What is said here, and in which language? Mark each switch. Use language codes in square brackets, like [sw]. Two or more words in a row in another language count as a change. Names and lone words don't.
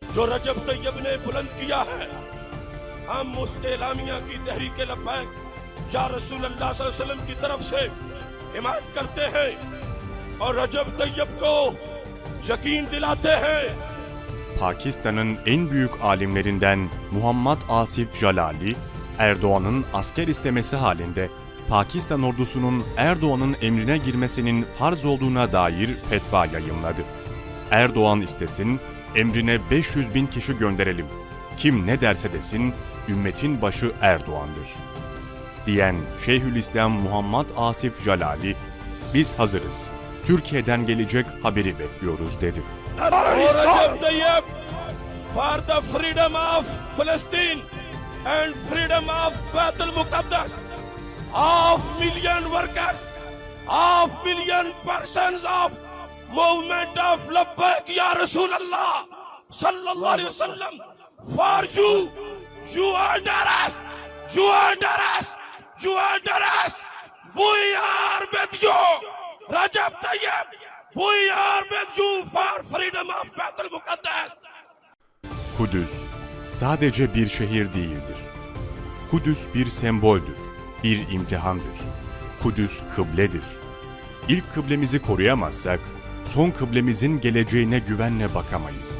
[ur] جو رجب طیب نے بلند کیا ہے، ہم اس اعلامیہ کی تحریک [ar] لبیک یا رسول اللہ صلی اللہ علیہ وسلم [ur] کی طرف سے حمایت کرتے ہیں اور رجب طیب کو یقین دلاتے ہیں. [tr] Pakistan'ın en büyük alimlerinden Muhammed Asif Jalali, Erdoğan'ın asker istemesi halinde Pakistan ordusunun Erdoğan'ın emrine girmesinin farz olduğuna dair fetva yayımladı. Erdoğan istesin, emrine 500 bin kişi gönderelim. Kim ne derse desin, ümmetin başı Erdoğan'dır. Diyen Şeyhülislam Muhammed Asif Jalali, biz hazırız, Türkiye'den gelecek haberi bekliyoruz dedi. [en] Recep Tayyip for the freedom of Palestine and freedom of Baitul Muqaddas, of million workers, of million persons of movement of [ar] لبیک یا رسول اللہ صلی اللہ علیہ وسلم, [en] for you under us, you under us, you under us, we are with you, Recep Tayyip, we are with you for freedom of Baitul Muqaddas. [tr] Kudüs sadece bir şehir değildir. Kudüs bir semboldür, bir imtihandır. Kudüs kıbledir. İlk kıblemizi koruyamazsak, son kıblemizin geleceğine güvenle bakamayız.